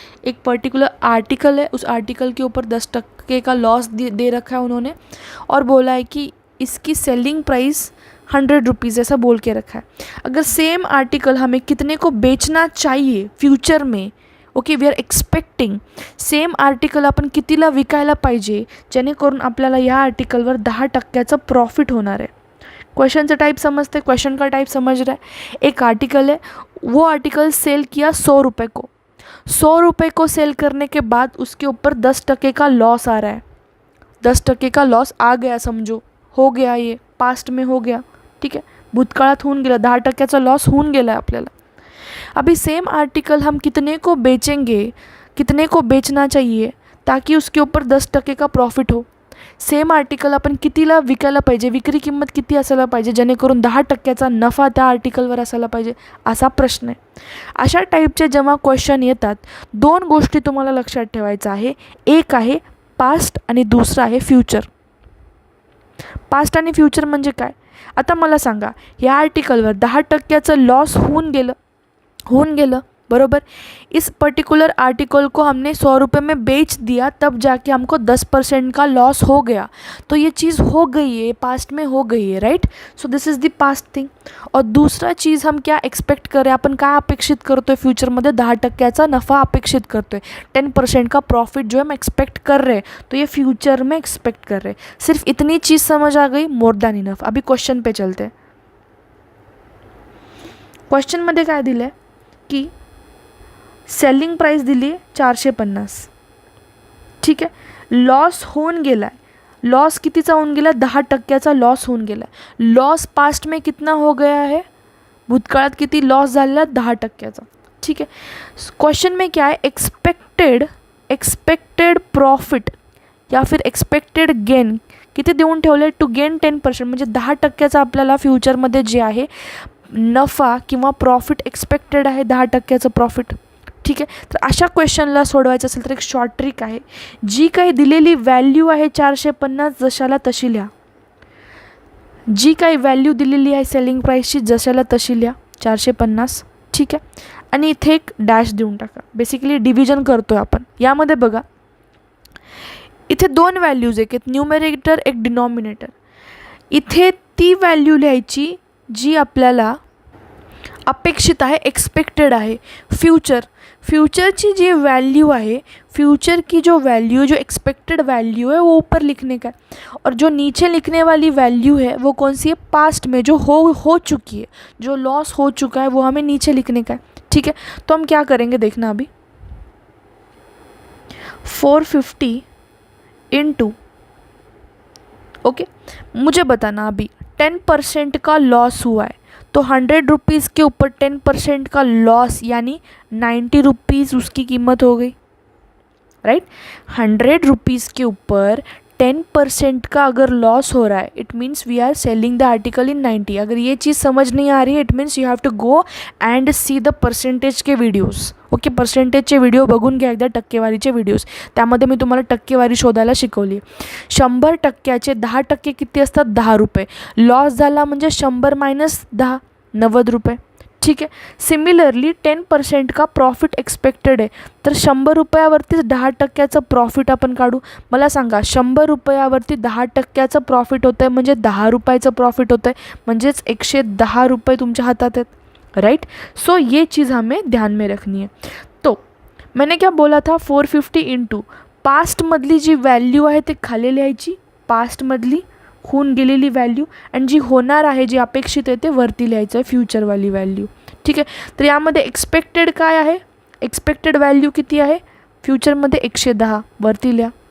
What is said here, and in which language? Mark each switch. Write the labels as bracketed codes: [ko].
[hi] एक particular article है, उस आर्टिकल के ऊपर 10% का लॉस दे रखा है उन्होंने और बोला है कि इसकी सेलिंग प्राइस 100 रुपीज़ ऐसा बोल के रखा है. अगर सेम आर्टिकल हमें कितने को बेचना चाहिए फ्यूचर में, [en] okay, we are expecting [mr] same article आपण कितीला विकायला पाहिजे जेणेकरून आपल्याला या आर्टिकलवर 10% प्रॉफिट होणार आहे. [hi] क्वेश्चन का टाइप समझते, क्वेश्चन का टाइप समझ रहे हैं. एक आर्टिकल है, वो आर्टिकल सेल किया 100 रुपये को, 100 रुपये को सेल करने के बाद उसके ऊपर 10% का लॉस आ रहा है. 10% का लॉस आ गया, समझो हो गया, ये पास्ट में हो गया, ठीक है, [mr] भूतकाळात होऊन गेला, 10%चा लॉस होऊन गेला [hi] है आपल्याला. अभी सेम आर्टिकल हम कितने को बेचेंगे, कितने को बेचना चाहिए ताकि उसके ऊपर 10% का प्रॉफिट हो. [mr] सेम आर्टिकल आपण कितीला विकायला पाहिजे, विक्री किंमत किती असायला पाहिजे जेणेकरून 10%चा नफा त्या आर्टिकलवर असायला पाहिजे, असा प्रश्न आहे. अशा टाईपचे जेव्हा क्वेश्चन येतात, दोन गोष्टी तुम्हाला लक्षात ठेवायचं आहे. एक आहे पास्ट आणि दुसरा आहे फ्युचर. पास्ट आणि फ्युचर म्हणजे काय, आता मला सांगा, या आर्टिकलवर 10%चं लॉस होऊन गेलं बरोबर. [hi] इस पर्टिकुलर आर्टिकल को हमने 100 रुपये में बेच दिया, तब जाके हमको 10% का लॉस हो गया. तो ये चीज़ हो गई है, पास्ट में हो गई है, right. [en] So this is the past thing. [hi] और दूसरा चीज़ हम क्या एक्सपेक्ट करें, [mr] आपण काय अपेक्षित करतोय [hi] फ्यूचरमध्ये, 10%चा नफा अपेक्षित करतोय, 10% का प्रॉफिट जो हम एक्सपेक्ट कर रहे हैं, तो ये फ्यूचर में एक्सपेक्ट कर रहे हैं. सिर्फ इतनी चीज़ समझ आ गई, [en] More than enough. [hi] अभी क्वेश्चन पे चलते. [mr] क्वेश्चनमध्ये काय दिलं आहे की सेलिंग प्राइस दिली आहे 450, ठीक आहे. लॉस होऊन गेला आहे, लॉस कितीचा होऊन गेला, 10%चा लॉस होऊन गेला. [hi] लॉस पास्ट में कितना हो गया है, [mr] भूतकाळात किती लॉस झालेला, 10%चा, [hi] ठीक है. क्वेश्चन में क्या है, [mr] एक्सपेक्टेड प्रॉफिट या फिर एक्सपेक्टेड गेन किती देऊन ठेवले, [en] to gain 10%, [mr] म्हणजे 10%चा आपल्याला फ्युचरमध्ये जे आहे नफा किंवा प्रॉफिट एक्सपेक्टेड आहे, 10%चं प्रॉफिट, ठीक आहे. तर अशा क्वेश्चनला सोडवायचं असेल तर एक शॉर्ट ट्रिक आहे, जी काही दिलेली व्हॅल्यू आहे 450 जशाला तशी लिहा. जी काही व्हॅल्यू दिलेली आहे सेलिंग प्राईसची जशाला तशी लिहा 450, ठीक आहे. आणि इथे एक डॅश देऊन टाका. बेसिकली डिव्हिजन करतोय आपण. यामध्ये बघा, इथे दोन व्हॅल्यूज, एक न्यूमरेटर एक डिनॉमिनेटर. इथे ती व्हॅल्यू लिहायची जी आपल्याला अपेक्षित आहे, एक्सपेक्टेड आहे. [hi] फ्यूचर की जो वैल्यू है, फ्यूचर की जो वैल्यू, जो एक्सपेक्टेड वैल्यू है वो ऊपर लिखने का है, और जो नीचे लिखने वाली वैल्यू है वो कौन सी है, पास्ट में जो हो चुकी है, जो लॉस हो चुका है वो हमें नीचे लिखने का है, ठीक है. तो हम क्या करेंगे देखना अभी, 450 इंटू, ओके, मुझे बताना अभी 10% का लॉस हुआ है, तो 100 रुपीज़ के ऊपर 10% का लॉस यानी 90 रुपीज़ उसकी कीमत हो गई, राइट. 100 रुपीज़ के ऊपर 10% का अगर लॉस हो रहा है, [en] It means we are selling the article in 90. [hi] अगर ये चीज़ समझ नहीं आ रही है, [en] It means you have to go and see the percentage के videos, okay. [mr] पर्सेंटेजचे video बघून घ्या एकदा, टक्केवारीचे व्हिडिओज, त्यामध्ये मी तुम्हाला टक्केवारी शोधायला शिकवली. 100%चे 10% किती असतात, 10 रुपये. लॉस झाला म्हणजे 100 मायनस 10, 90 रुपये, ठीक आहे. सिमिलरली 10% का प्रॉफिट एक्सपेक्टेड आहे, तर 100 रुपयावरतीच 10%चं प्रॉफिट आपण काढू. मला सांगा, 100 रुपयावरती 10%चं प्रॉफिट होतं आहे म्हणजे 10 रुपयाचं प्रॉफिट होतं आहे, म्हणजेच 110 रुपये तुमच्या हातात आहेत, राइट. [hi] सो ये चीज़ हमें ध्यान में रखनी है. तो मैंने क्या बोला था, [mr] 450 इंटू पास्टमधली जी व्हॅल्यू आहे ते खाली लिहायची, पास्टमधली होऊन गेलेली व्हॅल्यू, आणि जी होणार आहे, जी अपेक्षित आहे ते वरती लिहायचं आहे, फ्युचरवाली व्हॅल्यू. ठीक आहे. तर यामध्ये एक्सपेक्टेड काय आहे, एक्सपेक्टेड व्हॅल्यू किती आहे, फ्युचरमध्ये 110 वरती लिहा.